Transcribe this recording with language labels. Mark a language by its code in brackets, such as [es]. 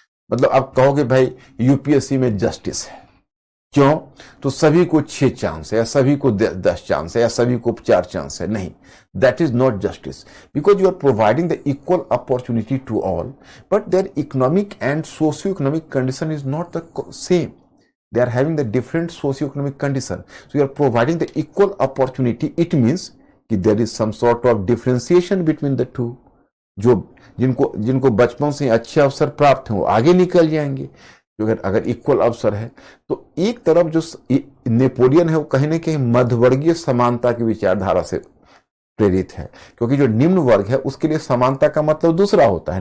[hi] मतलब अब कहोगे भाई यूपीएससी में जस्टिस है, क्यों? तो सभी को 6 चांस है, या सभी को 10 चांस है, या सभी को 4 चांस है। [en] नहीं, that is not justice, because you are providing the equal opportunity to all, but their economic and socio economic condition is not the same. They are having the different socio-economic condition. So you are providing the equal opportunity. It means कि there is some sort of differentiation between the two. [hi] जो जिनको बचपन से अच्छे अवसर प्राप्त हैं वो आगे निकल जाएंगे। अगर इक्वल अवसर है तो एक तरफ जो नेपोलियन है वो कहीं ना कहीं मध्यवर्गीय समानता की विचारधारा से प्रेरित है, क्योंकि जो निम्न वर्ग है उसके लिए समानता का मतलब दूसरा होता है।